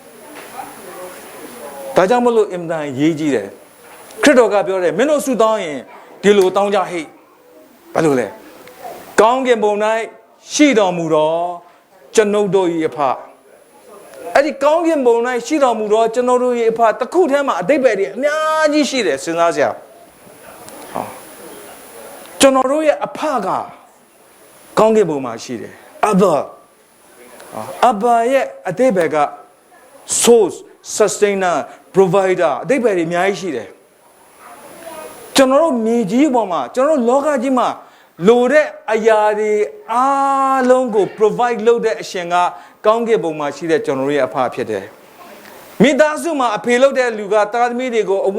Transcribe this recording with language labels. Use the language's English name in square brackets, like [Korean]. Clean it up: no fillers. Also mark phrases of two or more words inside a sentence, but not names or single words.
[Burmese] ဒါကြောင့်မလို့အင်တန်ရေးကြည့်တယ်ခရစ်တော်ကပြောတယ်မင်းတို့ဆုတောင်းရင်ဒီလိုတောင်းကြဟိဘာလို့လဲကောင်းကင်ဘုံ၌ရှိတော်မူသောကျွန်ုပ်တို့၏အဖအဲ့ဒီကောင်းကင်ဘုံ၌ရှိတော်မူသောကျွန်ုပ်တို့၏အဖတစ်ခုတည်းမှာအတိတ်ပဲတွေအများကြီးရှိတယ်စဉ်းစားစရာကျွန်တော်တို့ရဲ့အဖကကောင်းကင်ဘုံမှာ ရှိတယ်အဘရဲ့အတိတ်ပဲက [English] source sustainer provider [Burmese] အတိတ်ပဲတွေအများကြီးရှိတယ်ကျွန်တော်တို့မြေကြီးပေါ်မှာကျွန်တော်တို့လောကကြီးမှာလိုတဲ့အရာတွေအားလုံးကို provide လုပ်တဲ့အရှင်ကကောင်းကင်ဘုံမှာရှိတဲ့ကျွန်တော်တို့ရဲ့အဖဖြစ်တယ်မိသားစုမှာအဖေလုပ်တဲ့လူကသားသမီးတွေကိုအဝ